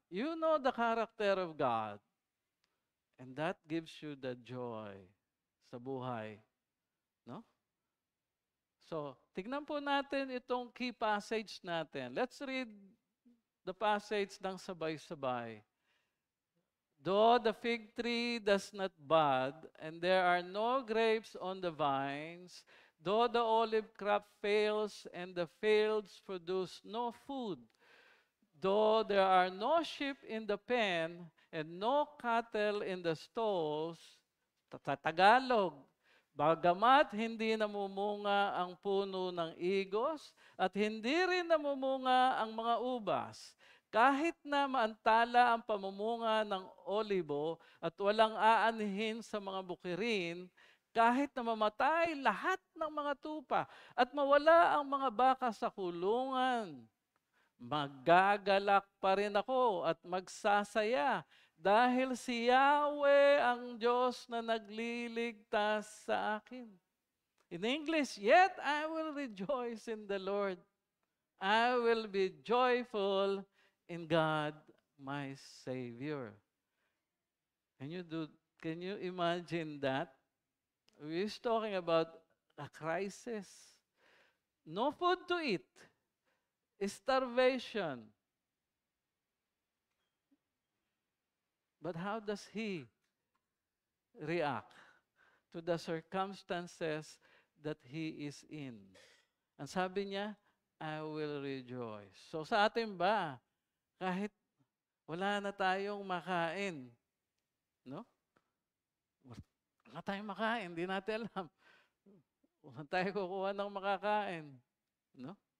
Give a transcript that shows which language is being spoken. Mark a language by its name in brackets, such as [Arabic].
[English] You know the character of God. And that gives you the joy [Filipino] sa buhay. [English] No? [Filipino] So, tignan po natin itong key passage natin. [English] Let's read the passage [Filipino] ng sabay-sabay. [English] Though the fig tree does not bud, and there are no grapes on the vines, though the olive crop fails, and the fields produce no food, though there are no sheep in the pen, and no cattle in the stalls, [Filipino] Tagalog, bagamat hindi namumunga ang puno ng igos at hindi rin namumunga ang mga ubas, kahit na maantala ang pamumunga ng olibo at walang aanhin sa mga bukirin, kahit na mamatay lahat ng mga tupa at mawala ang mga baka sa kulungan, magagalak pa rin ako at magsasaya dahil si Yahweh ang Diyos na nagliligtas sa akin. [English] In English, yet I will rejoice in the Lord. I will be joyful in God, my Savior. Can you imagine that? We're talking about a crisis. No food to eat. Starvation. But how does he react to the circumstances that he is in? [Filipino] Ang sabi niya, [English] I will rejoice. [Filipino] So sa atin ba, kahit wala na tayong makain, no? Wala tayong makain, hindi natin alam. Wala tayong kukuha ng makakain, no?